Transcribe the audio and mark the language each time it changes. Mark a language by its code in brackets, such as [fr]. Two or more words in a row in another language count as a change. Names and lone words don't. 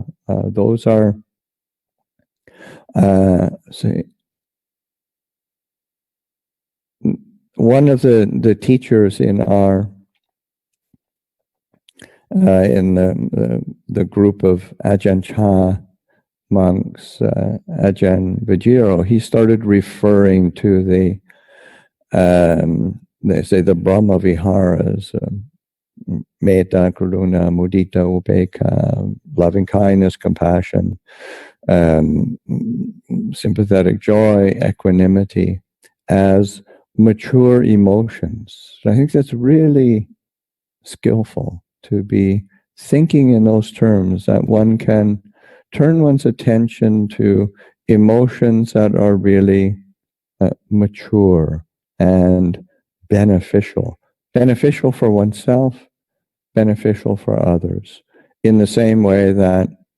[en] Those are, one of the teachers in our in the group of Ajahn Chah monks, Ajahn Vajiro, he started referring to they say the [pi] Brahma Viharas, metta, karuna, mudita, upekkha, [en] loving kindness, compassion, sympathetic joy, equanimity, as mature emotions. I think that's really skillful to be thinking in those terms, that one can turn one's attention to emotions that are really mature and beneficial for oneself, beneficial for others, in the same way that,